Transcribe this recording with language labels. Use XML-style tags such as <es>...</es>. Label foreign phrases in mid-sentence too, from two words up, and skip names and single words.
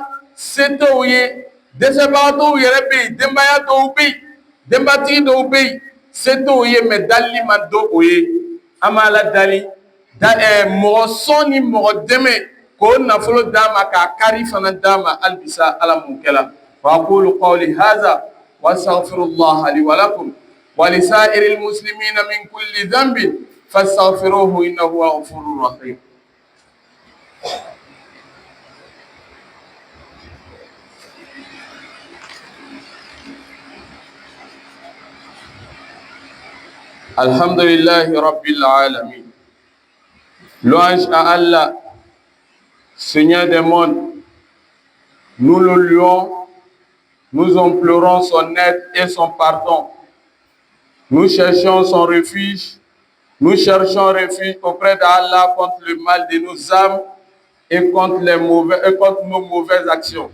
<bm>se t'o ye dɛsɛbagatɔw yɛrɛ bɛ yen denbaya dɔw bɛ yen denbatigi dɔw bɛ yen se t'o ye mɛ dalili ma do o ye an b'a la dali mɔgɔ sɔn ni mɔgɔ dɛmɛ k'o nafolo d'a ma k'a kari fana d'a ma halibisa Ala m'o kɛla</bm> <ar>وأقول قولي هذا وأستغفر الله لي ولكم ولسائر المسلمين من كل ذنب فاستغفروه إنه هو الغفور الرحيم. الحمد لله رب العالمين.</ar> <fr>Louange à Allah, Seigneur des mondes. Nous le louons, nous implorons son aide et son pardon. Nous cherchons son refuge, nous cherchons refuge auprès d'Allah contre le mal de nos âmes et contre nos mauvaises actions.</fr>